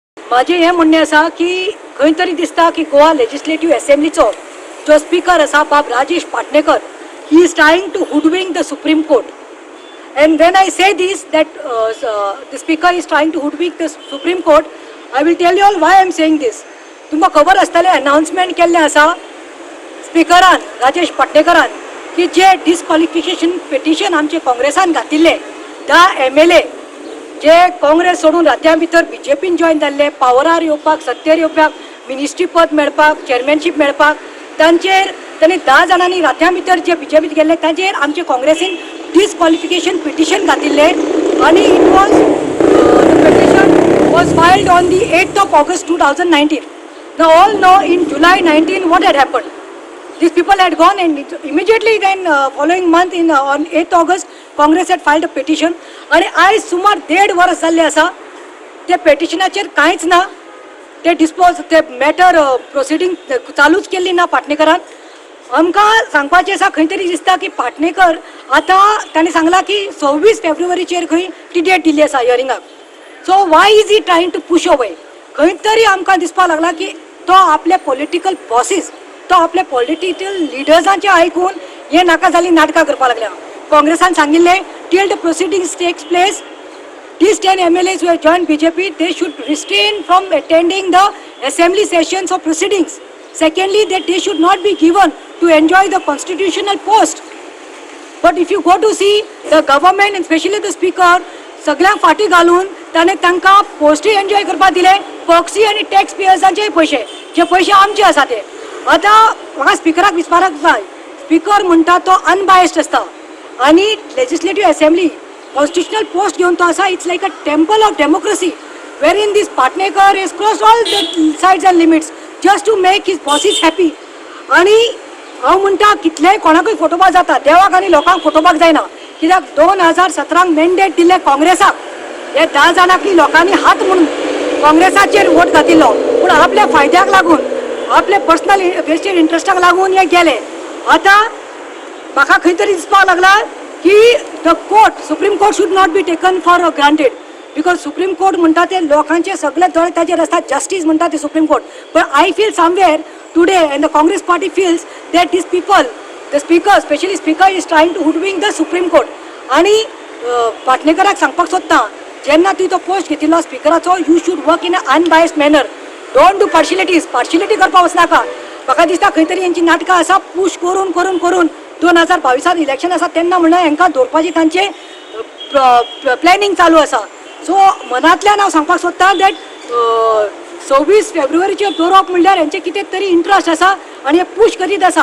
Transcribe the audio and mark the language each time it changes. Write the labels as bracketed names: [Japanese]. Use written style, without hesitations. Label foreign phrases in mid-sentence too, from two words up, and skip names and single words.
[Konkani] माझे हे म्हणणे आसा की खंय तरी दिसता की गोवा लेजिस्लेटिव्ह असेंब्लीचो जो स्पीकर आसा बाब राजेश पाटणेकर, [English] he is trying to hoodwink the Supreme Court. And when I say this, that the speaker is trying to hoodwink the Supreme Court, I will tell you all why I am saying this. [Konkani] तुमकां खबर आसतलें अनाउन्समेंट केल्लें आसा स्पीकरान राजेश पाटणेकरान की जे [English] disqualification petition [Konkani] आमचे काँग्रेसान घातिल्ले 10 MLA जे काँग्रेस सोडून रात्यां भितर BJPन जॉइन जाल्ले, पावरार येवपाक, सत्तेर येवपाक, मिनिस्ट्री पद मेळपाक, चेअरमॅनशीप मेळपाक, तांचेर तांणी 10 जाणांनी रात्यां भितर जे BJPत गेल्ले तांचेर आमचे काँग्रेसीन [English] disqualification petition [Konkani] घातिल्ले आणि [English] it was the petition was filed on the 8th of August 2019. Now all know in July 19 what had happened. These people had gone and immediately then following month on 8th August Congress had filed a petition [Konkani] आणि आज सुमार 1.5 वर्स जाल्ले आसा ते पेटिशनाचेर कांयच ना, ते डिस्पोज ते [English] matter proceeding [Konkani] चालूच केल्ली ना पाटणेकरान. आमकां सांगपाचें आसा खंय तरी दिसता की पाटणेकर आतां ताणें सांगलां की 26 फेब्रुवारीचेर खंय ती डेट दिल्ली आसा हियरिंगाक. [English] so why is he trying to push away. [Konkani] खंय तरी आमकां दिसपाक लागला की तो आपले [English] political bosses, [Konkani] तो आपले पॉलिटिकल लिडर्सांचे आयकून हे नाका जाली नाटकां करपाक लागल्या. काँग्रेसान सांगिल्लें [English] till the proceedings takes place these 10 MLAs who have joined BJP, they should restrain from attending the assembly sessions of proceedings. Secondly, that they should not be given to enjoy the constitutional post. But if you go to see the government and especially the speaker, [Konkani] सगळ्यांक फाटी घालून ताणें तांकां पोस्टूय एन्जॉय करपाक दिले, पक्षी आनी टॅक्स पेयर्सांचे पयशे, जे पयशे आमचे आसा ते. आतां म्हाका स्पिकराक विचारपाक जाय, स्पीकर म्हणटा तो अनबायस्ड आसता आनी लेजिस्लेटिव्ह असेंब्ली [English] constitutional post [Konkani] घेवन तो आसा. [English] it's like a temple of democracy where in this Patnekar is cross all the sides and limits just to make his bosses happy. [Konkani] आनी हांव म्हणटा कितलेय कोणाकूय फटोवपाक जाता, देवाक आनी लोकांक फटोवपाक जायना. कित्याक 2017 मॅन्डेट दिल्ले काँग्रेसाक, हे 10 जाणांनी लोकांनी हात म्हणून काँग्रेसाचेर वोट घातिल्लो, पूण आपल्या फायद्याक लागून, आपले [English] personal vested [Konkani] इंट्रस्टाक लागून हे गेले. आतां म्हाका खंय तरी दिसपाक लागला की [English] the court, Supreme Court should not be taken for granted, because Supreme Court [Konkani] म्हणटा ते लोकांचे सगळे दोळे ताजेर आसता, जस्टीस म्हणटा ते सुप्रीम कोर्ट. [English] but I feel somewhere today and the Congress party feels that this people, the speaker, specially speaker is trying to hoodwink the Supreme Court. [Konkani] आणि पाटणेकराक सांगपाक सोदता, जेन्ना तुवें तो पोस्ट घेतिल्लो स्पीकराचो, [English] you should work in a unbiased manner, don't do partialities. [Konkani] पार्शिलिटी करपाक वचनाका. म्हाका दिसता खंय तरी हेंची नाटकां आसा, पुश करून करून करून 2022 इलेक्शन आसा तेन्ना म्हणून हांकां दवरपाची तांचे प्लॅनिंग चालू आसा. सो मनांतल्यान हांव सांगपाक सोदतां दॅट 26 फेब्रुवारीचेर दवरप म्हणल्यार हेंचे कितें तरी इंट्रस्ट आसा आनी हे पुश करीत आसा.